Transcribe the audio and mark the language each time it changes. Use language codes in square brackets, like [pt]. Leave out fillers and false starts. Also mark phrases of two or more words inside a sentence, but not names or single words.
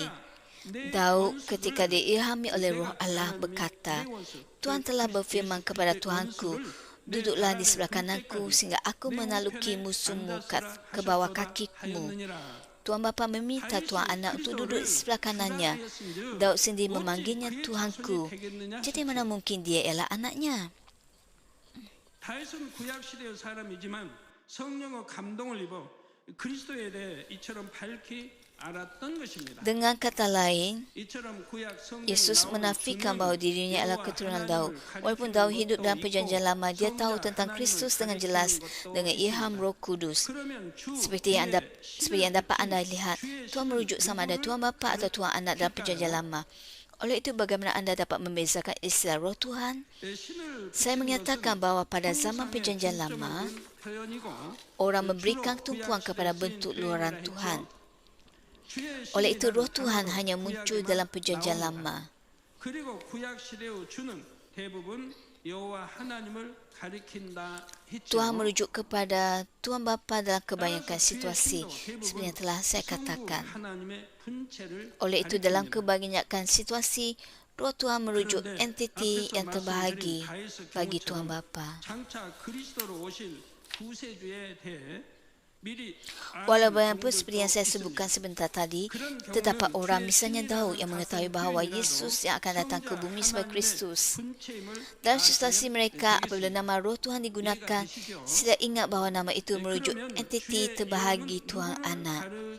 [ms] Daud ketika diilhami oleh Roh Allah berkata, Tuhan telah berfirman kepada Tuhanku, duduklah di sebelah kananku sehingga aku menaluki musuhmu ke bawah kakimu. Tuhan Bapa meminta Tuhan Anak untuk duduk di sebelah kanannya. Daud sendiri memanggilnya Tuhanku. Jadi mana mungkin dia ialah anaknya? [ko] 다윗은 구약 시대의 사람이지만 성령의 감동을 입어 그리스도에 대해 이처럼 밝히 알았던 것입니다. [ms] Dengan kata lain, [ko] 이처럼 구약 성경에 [ms] Yesus [ko] 나오는 [ms] menafikan [ko] 두 [ms] bahawa [ko] 명이 [ms] dirinya adalah [ko] 여호와 [ms] keturunan [ko] 하나님을 [ms] Daud. Walaupun Daud hidup dalam Perjanjian Lama, dia tahu tentang Kristus dengan jelas dengan ilham Roh Kudus. [ko] 그러면 주 [ms] Seperti yang dapat anda lihat, Tuhan merujuk sama ada Tuhan Bapa atau Tuhan Anak dalam Perjanjian Lama. Oleh itu, bagaimana anda dapat membezakan istilah Roh Tuhan? [ko] 신을 [ms] Saya menyatakan bahawa pada zaman Perjanjian Lama, orang memberikan tumpuan kepada bentuk luaran Tuhan. Oleh itu, Roh Tuhan hanya muncul dalam Perjanjian Lama. [ko] 그리고 구약 시대의 주는 대부분 여호와 하나님을 가리킨다 했죠. [ms] Tuhan merujuk kepada Tuhan Bapa dalam kebanyakan situasi, seperti yang telah saya katakan. [ko] 하나님의 분체를 [ms] Oleh itu, dalam kebanyakan situasi, Roh Tuhan merujuk entiti yang terbahagi bagi Tuhan Bapa. [ko] 장차 그리스도로 오실 구세주에 대해 미리 [ms] Walau bagaimanapun seperti yang saya sebutkan sebentar tadi, terdapat orang misalnya Daud yang mengetahui bahawa Yesus yang akan datang ke bumi sebagai Kristus. Dalam situasi mereka, apabila nama Roh Tuhan digunakan, sila ingat bahawa nama itu merujuk entiti terbahagi Tuhan Anak.